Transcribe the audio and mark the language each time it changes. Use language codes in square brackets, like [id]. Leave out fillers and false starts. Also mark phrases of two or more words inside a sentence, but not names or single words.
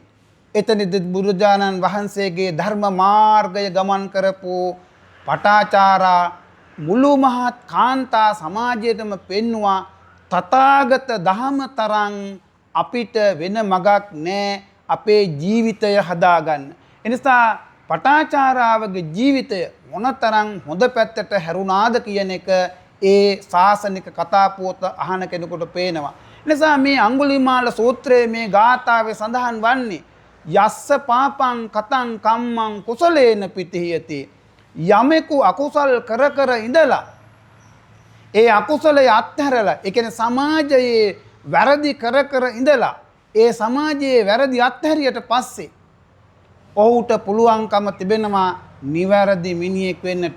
[si] එතනදී බුදුරජාණන් වහන්සේගේ ධර්ම මාර්ගය ගමන් කරපු පටාචාරා මුළු මහත් කාන්තා සමාජයටම පෙන්නවා තථාගත දහම තරම් අපිට වෙන මගක් නැහැ අපේ ජීවිතය හදාගන්න. එනිසා පටාචාරාවගේ ජීවිතය මොනතරම් හොඳ පැත්තට හැරුණාද කියන එක ඒ ශාසනික කතා පුවත අහන කෙනෙකුට පේනවා. එනිසා මේ අඟුලිමාල සූත්‍රයේ මේ ගාථාවේ සඳහන් වන්නේ [pi] යස්ස පාපං කතං කම්මං කුසලේන පිටිහියති. [si] යමෙකු අකුසල් කර ඉඳලා ඒ අකුසලයේ අත්හැරලා ඒ කියන්නේ සමාජයේ වැරදි කර ඉඳලා ඒ සමාජයේ වැරදි අත්හැරියට පස්සේ ඔහුට පුළුවන්කම තිබෙනවා නිවැරදි මිනිහෙක් වෙන්නට.